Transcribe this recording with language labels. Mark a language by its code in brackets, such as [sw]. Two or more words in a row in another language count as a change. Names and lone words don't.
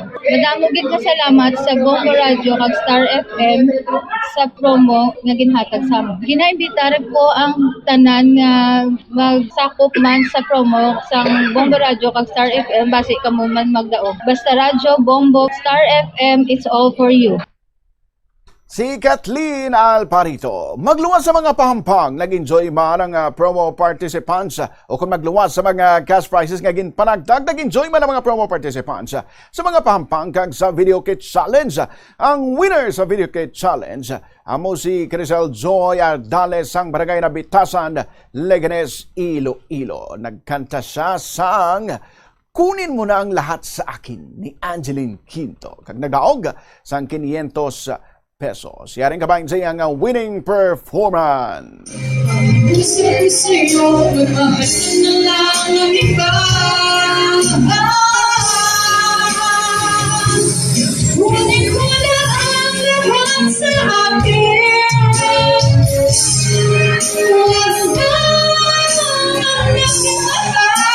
[hil] Madamo gid nga salamat sa Bombo Radio kag Star FM sa promo nga ginhatag sa amon. Ginaimbitar ko ang tanan nga magsakop man sa promo sang Bombo Radio kag Star FM basi kamo man magdaog. Basta radyo, Bombo, Star FM, [en] it's all for you. [hil] Si Kathleen Alparito, magluwas sa mga pahampang, nag-enjoy man ang promo participants o kung magluwas sa mga cash prizes nga ginpanagdag, nag-enjoy man ang mga promo participants sa mga pahampang kag sa Video Kit Challenge. Ang winner sa Video Kit Challenge, amo si Crisel Joy Ardales sang Barangay Nabitasan, Leganes, Iloilo. Nagkanta siya sang Kunin mo na ang lahat sa akin ni Angeline Quinto. Kag nagdaog sang 500 pesos. Yaring kabayan sa iyang winning performance. [tl] Gusto sa'yo, magmahal na lang ang iba. Kunin mo na ang lahat sa akin. Wala na ang nakita.